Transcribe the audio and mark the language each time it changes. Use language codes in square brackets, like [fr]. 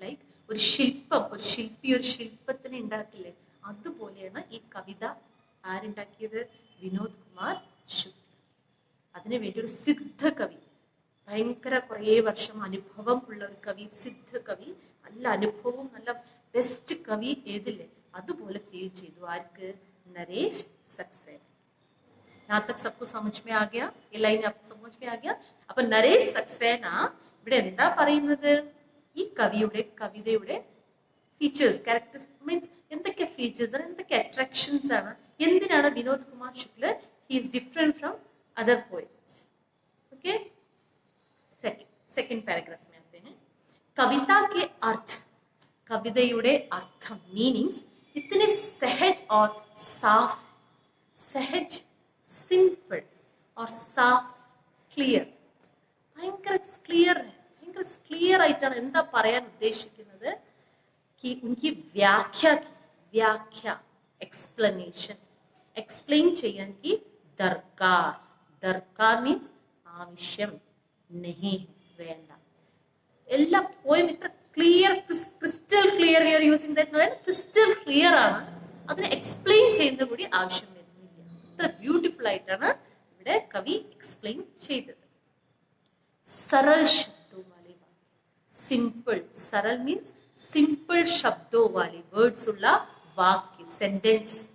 [ml] Like ഒരു ശില്പം, ഒരു ശില്പി ഒരു ശില്പത്തിന് ഉണ്ടാക്കില്ലേ, അതുപോലെയാണ് ഈ കവിത ആരുണ്ടാക്കിയത്? വിനോദ് കുമാർ ശുക്ല. അതിനുവേണ്ടി ഒരു സിദ്ധ കവി, ഭയങ്കര കുറേ വർഷം അനുഭവം ഉള്ള ഒരു കവി, സിദ്ധ കവി, നല്ല അനുഭവവും നല്ല ബെസ്റ്റ് കവി ഏതില്ലേ, അതുപോലെ ഫീൽ ചെയ്തു. ആർക്ക്? നരേഷ് സക്സേന. [hi] यहाँ तक सबको समझ में आ गया? ये लाइन आपको समझ में आ गया? [ml] അപ്പൊ നരേഷ് സക്സേന ഇവിടെ എന്താ പറയുന്നത്? ഈ കവിതയുടെ ഫീച്ചേഴ്സ്, ക്യാരക്ടേഴ്സ് മീൻസ് എന്തൊക്കെ ഫീച്ചേഴ്സ് ആണ്, എന്തൊക്കെ അട്രാക്ഷൻസ് ആണ്, എന്തിനാണ് Vinod Kumar Shukla [en] He is different from other poets. [hi] Okay, second paragraph में आते हैं. कविता के अर्थ, [ml] कविതയുടെ അർത്ഥം, [hi] മീനിങ്സ് इतने सहज और साफ, सहज, सिंपल और साफ, क्लियर. [ml] ഭയങ്കര ക്ലിയർ, ഭയങ്കര ക്ലിയർ ആയിട്ടാണ് എന്താ പറയാൻ ഉദ്ദേശിക്കുന്നത്? कि उनकी व्याख्या एक्सप्लेनेशन, एक्सप्लेन ചെയ്യാൻ की दरकार मीन्स ആവശ്യം, नहीं വേണ്ട. എല്ലാ പോയും ഇത്ര clear, crystal clear, [en] we are using that, [ml] crystal clear ആണ്. അതിനെ എക്സ്പ്ലെയിൻ ചെയ്യുന്നത് കൂടി ആവശ്യം വരുന്നില്ല. ഇത്ര ബ്യൂട്ടിഫുൾ ആയിട്ടാണ് ഇവിടെ കവി എക്സ്പ്ലെയിൻ ചെയ്തത്. [hi] सरल शब्दों वाले वाक्य, सिंपल, सरल मीन्स सिंपल शब्दों वाले वर्ड्स उल्ला वाक्य, सेंटेंस.